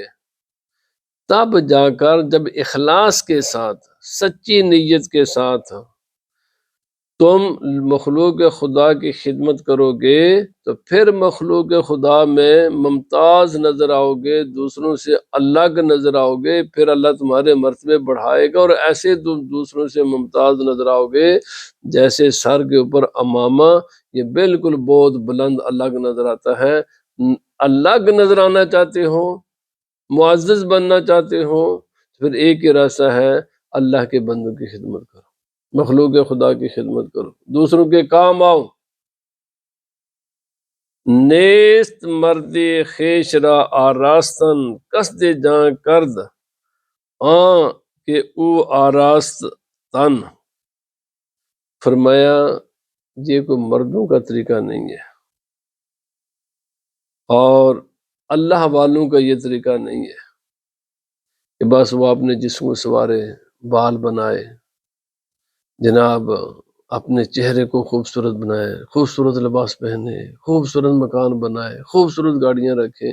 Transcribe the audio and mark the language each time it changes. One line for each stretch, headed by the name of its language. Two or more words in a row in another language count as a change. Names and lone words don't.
Urdu: تب جا کر جب اخلاص کے ساتھ، سچی نیت کے ساتھ تم مخلوق خدا کی خدمت کرو گے تو پھر مخلوق خدا میں ممتاز نظر آؤ گے، دوسروں سے الگ نظر آؤ گے، پھر اللہ تمہارے مرتبے بڑھائے گا، اور ایسے دوسروں سے ممتاز نظر آؤ گے جیسے سر کے اوپر امامہ، یہ بالکل بہت بلند الگ نظر آتا ہے۔ الگ نظر آنا چاہتے ہو، معزز بننا چاہتے ہو، پھر ایک ہی راستہ ہے، اللہ کے بندوں کی خدمت کرو، مخلوق خدا کی خدمت کرو، دوسروں کے کام آؤ۔
Persian: نیست مرد خیش را آراستن قصد جاں کرد، آن کہ او آراست تن۔
Urdu: فرمایا یہ کوئی مردوں کا طریقہ نہیں ہے، اور اللہ والوں کا یہ طریقہ نہیں ہے کہ بس وہ اپنے جسم کو سنوارے، بال بنائے، جناب اپنے چہرے کو خوبصورت بنائے، خوبصورت لباس پہنے، خوبصورت مکان بنائے، خوبصورت گاڑیاں رکھے۔